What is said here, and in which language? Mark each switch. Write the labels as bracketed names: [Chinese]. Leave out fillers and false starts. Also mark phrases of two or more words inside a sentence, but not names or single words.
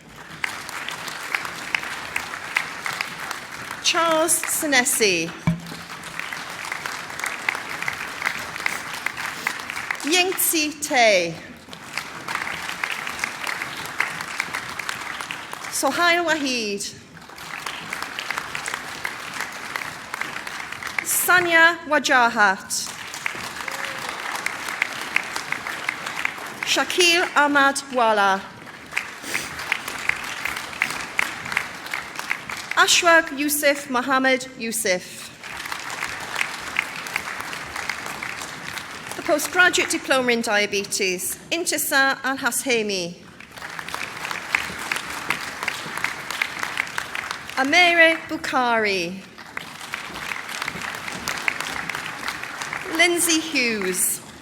[English] Charles Senesi. Yingzi Tay. Sohail Wahid. Sanya Wajahat. Shakil Ahmad Wala. Ashwag Yusuf Mohammed Yusuf. The Postgraduate Diploma in Diabetes, Intisar Al-Hashemi. Amere Bukhari. Lindsay Hughes.